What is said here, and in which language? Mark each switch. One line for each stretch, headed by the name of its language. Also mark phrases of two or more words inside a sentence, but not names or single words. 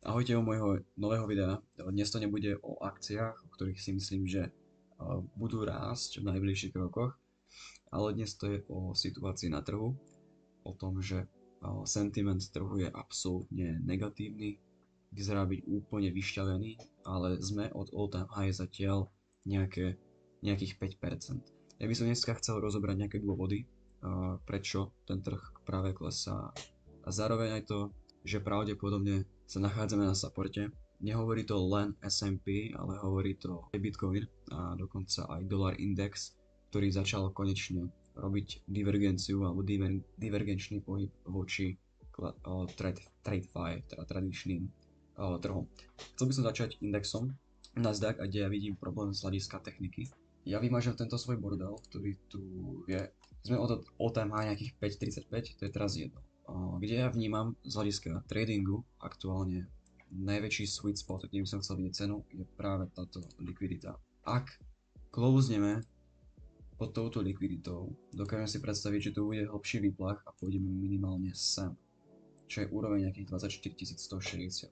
Slovak: Ahojte u môjho nového videa. Dnes to nebude o akciách, o ktorých si myslím, že budú rásť v najbližších rokoch, ale dnes to je o situácii na trhu, o tom, že sentiment trhu je absolútne negatívny, vyzerá byť úplne vyšťavený, ale sme od
English: all time high
Slovak: zatiaľ nejakých 5%. Ja by som dneska chcel rozobrať nejaké dôvody, prečo ten trh práve klesá a zároveň aj to, že pravdepodobne sa nachádzame na supporte. Nehovorí to len S&P, ale hovorí to aj Bitcoin a dokonca aj
English: dollar index,
Slovak: ktorý začal konečne robiť divergenciu alebo divergenčný pohyb voči TradFi, teda tradičným trhom. Chcel by som začať indexom Nasdaq, a kde ja vidím problém z hľadiska techniky. Ja vymažem tento svoj bordel, ktorý tu je. Sme od
English: all time high
Slovak: nejakých 5.35, to je teraz jedno. Kde ja vnímam z hľadiska tradingu aktuálne najväčší
English: sweet spot,
Slovak: kde by som chcel vidieť cenu, je práve táto likvidita. Ak closeneme pod touto likviditou, dokážem si predstaviť, že to bude hlbší výplach a pôjdeme minimálne sem, čo je úroveň nejakých 24 160.